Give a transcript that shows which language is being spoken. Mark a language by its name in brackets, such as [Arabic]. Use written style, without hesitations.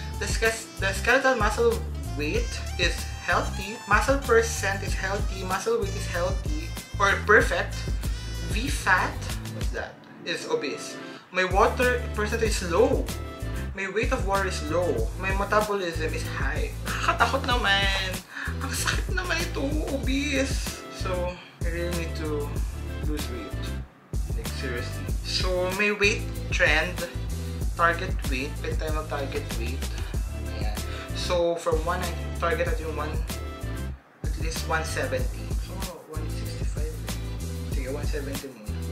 [English] The skeletal muscle weight is healthy. Muscle percent is healthy. Muscle weight is healthy or perfect. V fat, what's that? Is obese. My water percentage is low. My weight of water is low. My metabolism is high. [Filipino] Nakakatakot naman. Ang sakit naman ito, obese. [English] So, I really need to lose weight. Like, seriously. So, may weight trend. Target weight. [Filipino] Pwede tayo mag-target weight. Ayan. So, from 190, target natin yung [English] at least [Filipino] 170. So, 165. Sige, 170 muna.